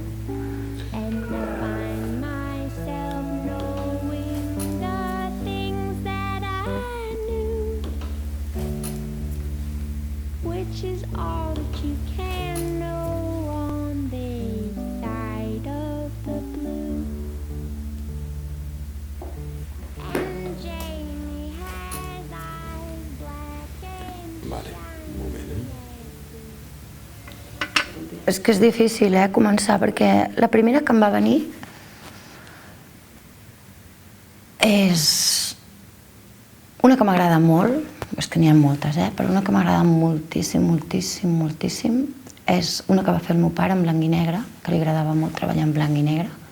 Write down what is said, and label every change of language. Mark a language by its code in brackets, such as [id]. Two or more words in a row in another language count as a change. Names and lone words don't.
[en] and I find myself knowing the things that I knew, which is all that you can know on this side of the blue. And Jamie has eyes black and [ca] Vale, un moment, És que és difícil, començar, perquè la primera que em va venir és una que m'agrada molt, és que n'hi ha moltes, però una que m'agrada moltíssim, moltíssim, moltíssim, és una que va fer el meu pare en blanc i negre, que li agradava molt treballar en blanc i negre,